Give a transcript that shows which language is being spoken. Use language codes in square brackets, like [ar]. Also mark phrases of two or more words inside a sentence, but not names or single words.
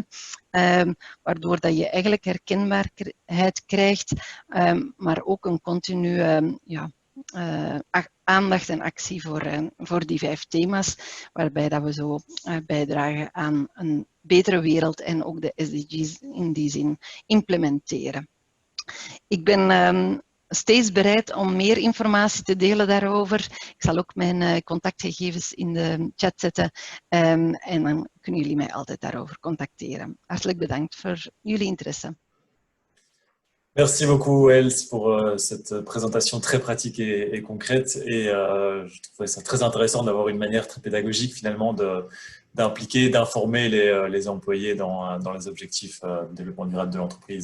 [nl] Waardoor dat je eigenlijk herkenbaarheid krijgt, maar ook een continue aandacht en actie voor die 5 thema's, waarbij dat we zo bijdragen aan een betere wereld en ook de SDG's in die zin implementeren. Ik ben steeds bereid om meer informatie te delen daarover. Ik zal ook mijn contactgegevens in de chat zetten en dan kunnen jullie mij altijd daarover contacteren. Hartelijk bedankt voor jullie interesse. [fr] Merci beaucoup, Els, pour cette présentation très pratique et concrète. Et je trouvais ça très intéressant d'avoir une manière très pédagogique, finalement, d'impliquer, d'informer les employés dans les objectifs de développement durable de l'entreprise.